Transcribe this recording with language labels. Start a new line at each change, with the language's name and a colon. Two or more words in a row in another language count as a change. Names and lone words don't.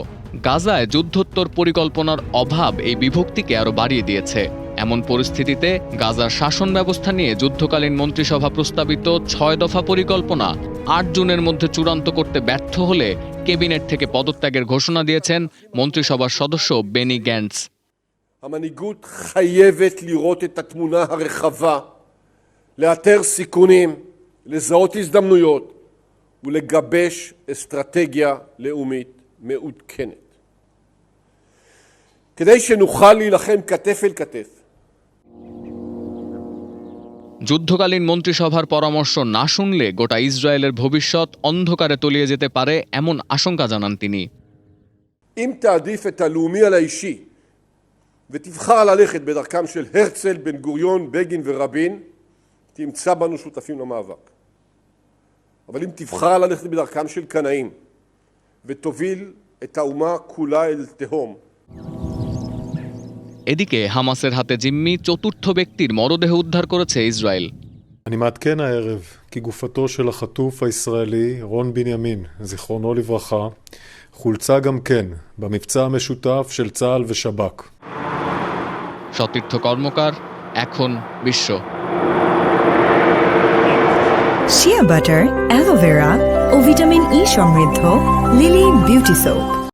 Bangla: গাজায় যুদ্ধোত্তর পরিকল্পনার অভাব এই বিভক্তিকে আরও বাড়িয়ে দিয়েছে। এমন পরিস্থিতিতে গাজার শাসন ব্যবস্থা নিয়ে যুদ্ধকালীন মন্ত্রিসভা প্রস্তাবিত ৬ দফা পরিকল্পনা ৮ জুনের মধ্যে চূড়ান্ত করতে ব্যর্থ হলে ক্যাবিনেট থেকে পদত্যাগের ঘোষণা দিয়েছেন মন্ত্রিসভার সদস্য বেনি গ্যান্টস।
Hebrew: המנהיגות חייבת לראות את התמונה הרחבה, לאתר סיכונים, לזהות הזדמנויות ולגבש אסטרטגיה לאומית מעודכנת. כדי שנוכל להילחם כתף אל כתף.
Bangla: যুদ্ধকালীন মন্ত্রিসভার পরামর্শ না শুনলে গোটা ইসরায়েলের ভবিষ্যৎ অন্ধকারে তলিয়ে যেতে পারে এমন আশঙ্কা জানান তিনি।
Hebrew: אם תעדיף את הלאומי על האישי ותבחר ללכת בדרכם של הרצל, בן גוריון, בגין ורבין, תמצא בנו שותפים למאבק. אבל אם תבחר ללכת בדרכם של קנאים ותוביל את האומה כולה אל תהום.
Bangla: এদিকে হামাসের হাতে জিম্মি চতুর্থ ব্যক্তির মরদেহ উদ্ধার করেছে ইসরায়েল।
Hebrew: אני מעדכן הערב כי גופתו של החטוף הישראלי רון בנימין, זיכרונו לברכה, חולצה גם כן במבצע המשותף של צה"ל ושב"כ.
Bangla: সতীর্থ কর্মকার, এখন বিশ্ব। শিয়া বাটার, অ্যালোভেরা ও ভিটামিন ই সমৃদ্ধ লিলি বিউটি সোপ।